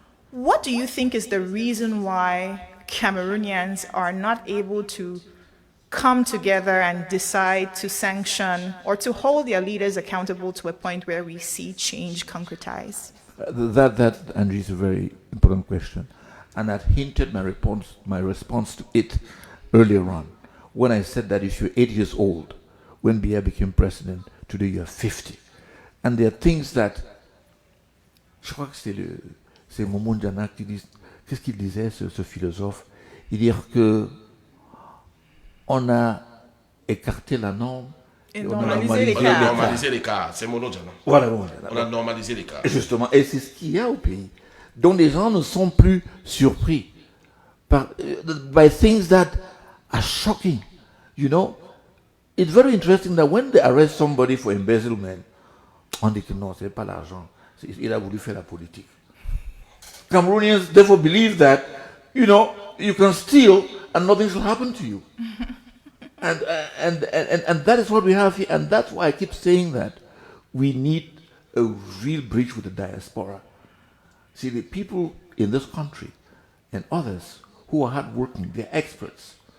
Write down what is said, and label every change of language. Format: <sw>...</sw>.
<en>What do you think is the reason why Cameroonians are not able to come together and decide to sanction or to hold their leaders accountable to a point where we see change concretize? That Angie, is a very important question. And I hinted my response to it earlier on when I said that if you're 8 years old when Biya became president, today you're 50. And there are things that</en> <fr>Je crois que c'est Momo Ndiana qui dit, qu'est-ce qu'il disait, ce philosophe? Il dit que on a écarté la norme Et on a normalisé les On a cas. normalisé les cas. C'est mon nom. Voilà, On a normalisé les cas. Justement, et c'est ce qu'il y a au pays. Donc les gens ne sont plus surpris</fr> <en>by things that are shocking. You know, it's very interesting that when they arrest somebody for embezzlement,</en> <fr>on dit que non, c'est pas l'argent. Il a voulu faire la politique.</fr> <en>Cameroonians therefore believe that, you know, you can steal and nothing shall happen to you. And that is what we have here. And that's why I keep saying that we need a real bridge with the diaspora. See, the people in this country and others who are hardworking, they're experts.</en>